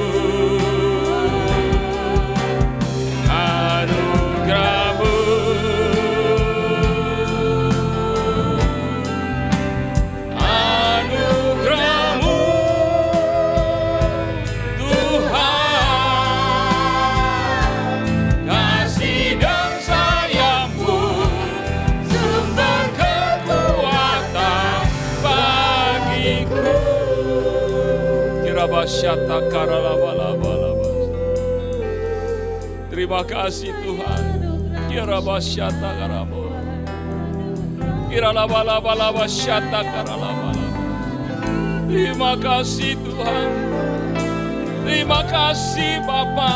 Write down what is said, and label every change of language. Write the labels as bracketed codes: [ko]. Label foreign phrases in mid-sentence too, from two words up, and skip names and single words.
[id] Anugerah-Mu, anugerah-Mu Tuhan, kasih dan sayang-Mu sumber kekuatan bagiku. Kirabasyata karalabalabala. Terima kasih Tuhan. Kirabasyata karabo. Kiralabalabalabashata karalabala. Terima kasih Tuhan. Terima kasih Bapa.